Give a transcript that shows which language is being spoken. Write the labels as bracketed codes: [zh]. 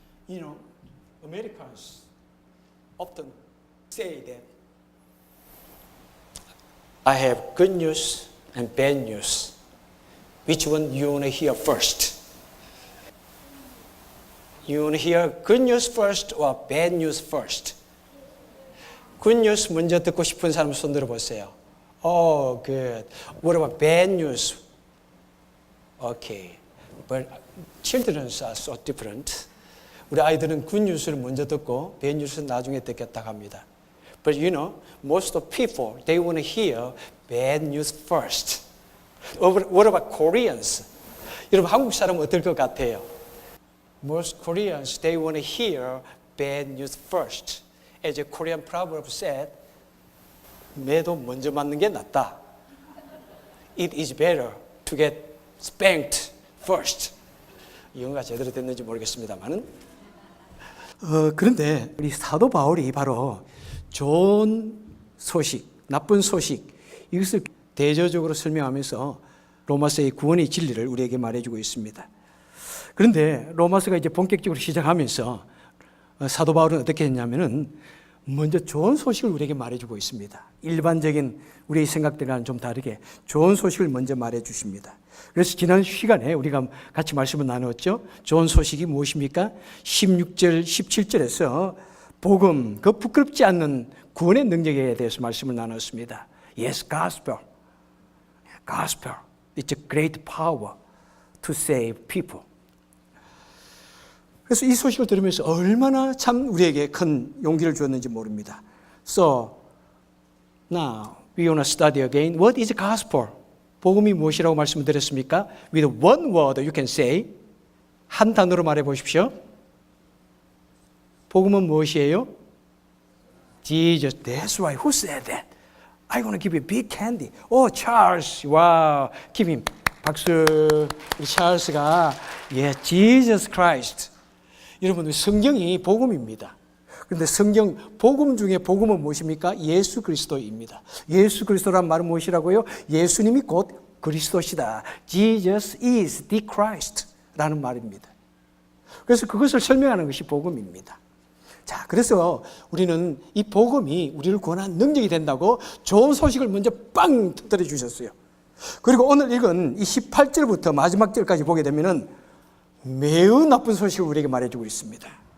[en] You know, Americans often say that I have good news and bad news. Which one you want to hear first? You want to hear good news first or bad news first? Good news [ko] 먼저 듣고 싶은 사람 손 들어보세요. [en] Oh, good. What about bad news? Okay. But children are so different. [ko] 우리 아이들은 [en] good news [ko] 를 먼저 듣고 [en] bad news [ko] 는 나중에 듣겠다 합니다. [en] But you know, most of people, they want to hear bad news first. What about Koreans? [ko] 여러분 한국 사람은 어떨 것 같아요? [en] Most Koreans, they want to hear bad news first. As a Korean proverb said, [ko] 매도 먼저 맞는 게 낫다. [en] It is better to get spanked first. [ko] 영어가 제대로 됐는지 모르겠습니다만은. 그런데 우리 사도 바울이 바로 좋은 소식, 나쁜 소식 이것을 대조적으로 설명하면서 로마서의 구원의 진리를 우리에게 말해주고 있습니다. 그런데 로마서가 이제 본격적으로 시작하면서 사도 바울은 어떻게 했냐면은 먼저 좋은 소식을 우리에게 말해주고 있습니다. 일반적인 우리의 생각들과는 좀 다르게 좋은 소식을 먼저 말해주십니다. 그래서 지난 시간에 우리가 같이 말씀을 나누었죠. 좋은 소식이 무엇입니까? 16절, 17절에서 복음, 그 부끄럽지 않는 구원의 능력에 대해서 말씀을 나눴습니다. [en] Yes, gospel. Gospel. It's a great power to save people. [ko] 그래서 이 소식을 들으면서 얼마나 참 우리에게 큰 용기를 주었는지 모릅니다. [en] So, now we want to study again. What is gospel? [ko] 복음이 무엇이라고 말씀을 드렸습니까? [en] With one word you can say. [ko] 한 단어로 말해 보십시오. 복음은 무엇이에요? [en] Jesus. That's right. Who said that? I want to give you big candy. Oh, Charles. Wow. Give him. [ko] 박수. 우리 찰스가 Jesus Christ. 여러분, 성경이 복음입니다. 그런데 성경, 복음 중에 복음은 무엇입니까? 예수 그리스도입니다. 예수 그리스도란 말은 무엇이라고요? 예수님이 곧 그리스도시다. [en] Jesus is the Christ [ko] 라는 말입니다. 그래서 그것을 설명하는 것이 복음입니다. 자, 그래서 우리는 이 복음이 우리를 구원하는 능력이 된다고 좋은 소식을 먼저 빵 터뜨려 주셨어요. 그리고 오늘 읽은 이 18절부터 마지막 절까지 보게 되면은 매우 나쁜 소식을 우리에게 말해주고 있습니다.